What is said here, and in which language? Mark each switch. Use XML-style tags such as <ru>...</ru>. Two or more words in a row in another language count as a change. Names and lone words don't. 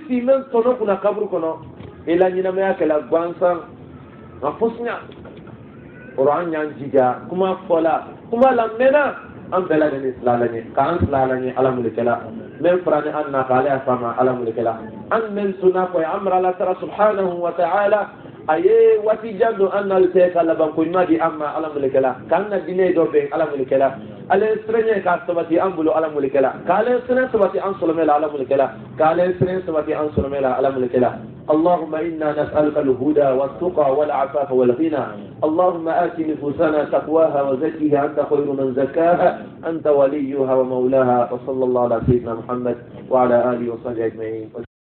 <bm>si mɛn tɔnɔ kunna kaburu kɔnɔ i la ɲɛnamaya kɛla gansan a fosiɲa o an y'an jija kuma fɔla kuma la mɛnna an bɛɛ lajɛlen silala ɲɛ k'an silala ɲɛ ala mulikɛla min fara ni an na k'ale y'a fama ala mulikɛla an min sunna fɔ an mara ala tara</bm> <ar>سبحانه وتعالى</ar> <bm>a ye waati jan don an n'ale tɛ ka laban ko ɲuman di an ma ala mulikɛla k'an ka diinɛ dɔ bɛn ala mulikɛla ale siranya k'a sabati an bolo ala mulikɛla k'ale siranya sabati an sɔlɔmɛ la ala mulikɛla k'ale siranya sabati an sɔlɔmɛ la ala mulikɛla</bm> <ar>اللهم إنا نسألك الهدى والتقى والعفاف والغنى اللهم آت نفوسنا تقواها وزكها أنت خير من زكاها أنت وليها ومولاها وصلى الله على سيدنا محمد وعلى آله وصحبه أجمعين.</ar>